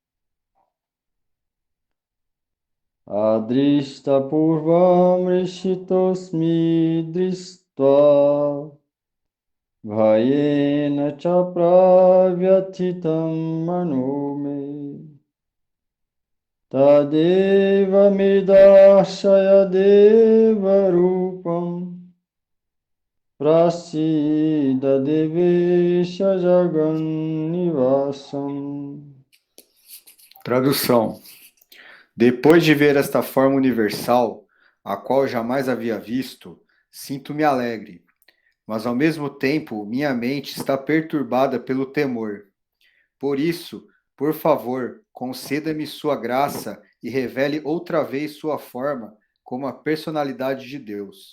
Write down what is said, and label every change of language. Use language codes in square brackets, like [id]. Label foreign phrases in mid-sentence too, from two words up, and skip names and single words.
[sa] Adrishta purvam rishitosmi dristva bhayena cha pravyathitam manume tadeva midashaya deva rupam prasida devesha jagannivasam. [pt] Tradução. Depois de ver esta forma universal, a qual jamais havia visto, sinto-me alegre, mas ao mesmo tempo minha mente está perturbada pelo temor. Por isso, por favor, conceda-me sua graça e revele outra vez sua forma como a personalidade de Deus.